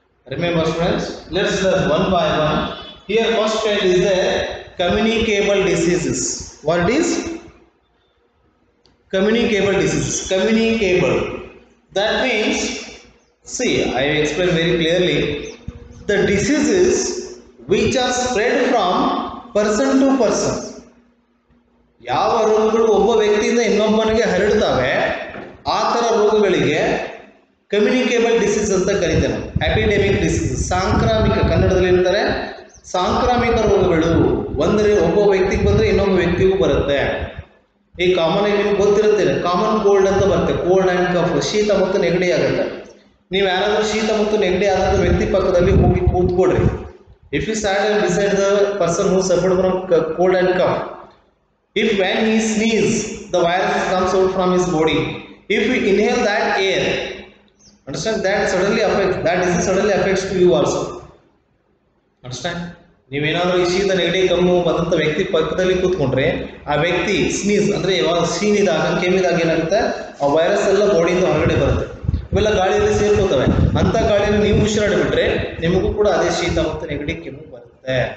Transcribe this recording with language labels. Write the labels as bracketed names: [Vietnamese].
[English] Remember friends, let's learn one by one. Here first kind is the communicable diseases. What it is? Communicable diseases. Communicable. That means, see, I explained very clearly. The diseases which are spread from person to person. [Kannada] ಯಾವ ರೋಗಗಳು ಒಬ್ಬ ವ್ಯಕ್ತಿಯಿಂದ ಇನ್ನೊಬ್ಬನಿಗೆ ಹರಡ್ತವೆ ಆ ಥರ ರೋಗಗಳಿಗೆ communicable disease ಅಂತ ಕರೀತೇವೆ. Epidemic disease, ಸಾಂಕ್ರಾಮಿಕ, ಕನ್ನಡದಲ್ಲಿ ಏನಂತಾರೆ, ಸಾಂಕ್ರಾಮಿಕ ರೋಗಗಳು. ಒಂದರೆ ಒಬ್ಬ ವ್ಯಕ್ತಿಗೆ ಬಂದರೆ ಇನ್ನೊಬ್ಬ ವ್ಯಕ್ತಿಗೂ ಬರುತ್ತೆ. ಈ ಕಾಮನ್ ಆಗಿ ನಿಮ್ಗೆ ಗೊತ್ತಿರುತ್ತೆ, ಕಾಮನ್ ಕೋಲ್ಡ್ ಅಂತ ಬರುತ್ತೆ, ಕೋಲ್ಡ್ ಆ್ಯಂಡ್ ಕಫ್, ಶೀತ ಮತ್ತು ನೆಗಡಿ ಆಗುತ್ತೆ. ನೀವು ಯಾರಾದರೂ ಶೀತ ಮತ್ತು ನೆಗಡಿ ಆದಂಥ ವ್ಯಕ್ತಿ ಪಕ್ಕದಲ್ಲಿ ಹೋಗಿ ಕೂತ್ಕೊಡ್ರಿ. [English] If you stand beside the person who suffered from cold and cough, if when he sneezes the virus comes out from his body, if you inhale that air, understand, that suddenly affects, that disease suddenly affects to you also. Understand? [Kannada] ನೀವೇನಾದರೂ ಈ ಶೀತ ನೆಗಡಿ ಕೆಮ್ಮು ಬಂದಂಥ ವ್ಯಕ್ತಿ ಪಕ್ಕದಲ್ಲಿ ಕೂತ್ಕೊಂಡ್ರೆ ಆ ವ್ಯಕ್ತಿ ಸ್ನೀಸ್ ಅಂದರೆ ಯಾವಾಗ ಸೀನಿದಾಗ ಕೆಮ್ಮಿದಾಗ ಏನಾಗುತ್ತೆ, ಆ ವೈರಸ್ ಎಲ್ಲ ಬಾಡಿಯಿಂದ ಹೊರಗಡೆ ಬರುತ್ತೆ. ಇವೆಲ್ಲ ಗಾಳಿಯಲ್ಲಿ ಸೇರ್ಕೋತವೆ. ಅಂಥ ಗಾಳಿಯಲ್ಲಿ ನೀವು ಉಸಿರಾಡಿಬಿಟ್ರೆ ನಿಮಗೂ ಕೂಡ ಅದೇ ಶೀತ ಮತ್ತು ನೆಗಡಿ ಕೆಮ್ಮು ಬರುತ್ತೆ.